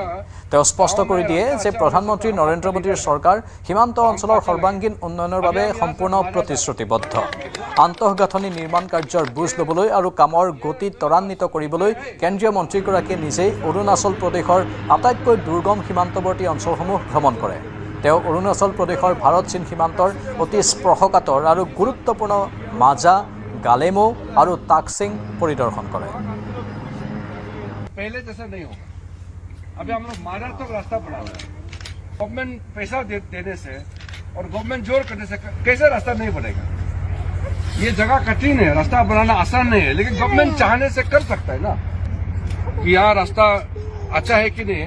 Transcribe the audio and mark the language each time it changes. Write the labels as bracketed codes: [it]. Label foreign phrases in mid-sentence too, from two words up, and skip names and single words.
[as] তেওঁ স্পষ্ট কৰি দিয়ে যে প্ৰধানমন্ত্ৰী নৰেন্দ্ৰ মোদীৰ চৰকাৰ সীমান্ত অঞ্চলৰ সৰ্বাংগীন উন্নয়নৰ বাবে সম্পূৰ্ণ প্ৰতিশ্ৰুতিবদ্ধ আন্তঃগাঁথনি নিৰ্মাণ কাৰ্যৰ বুজ ল'বলৈ আৰু কামৰ গতি ত্বৰান্বিত কৰিবলৈ কেন্দ্ৰীয় মন্ত্ৰীগৰাকীয়ে নিজেই অৰুণাচল প্ৰদেশৰ আটাইতকৈ দুৰ্গম সীমান্তৱৰ্তী অঞ্চলসমূহ ভ্ৰমণ কৰে তেওঁ অৰুণাচল প্ৰদেশৰ ভাৰত চীন সীমান্তৰ অতি স্পৰ্শকাতৰ আৰু গুৰুত্বপূৰ্ণ মাজা [hi] गालेमो और टाकसिंग परिदर्शन करे पहले जैसा नहीं होगा अभी हम लोग मानव तक रास्ता बढ़ा हुआ है गवर्नमेंट पैसा देने से और गवर्नमेंट जोर करने से कैसे रास्ता नहीं बनेगा ये जगह कठिन है, रास्ता बनाना आसान नहीं है, लेकिन गवर्नमेंट चाहने से कर सकता है ना कि यहाँ रास्ता अच्छा है कि नहीं।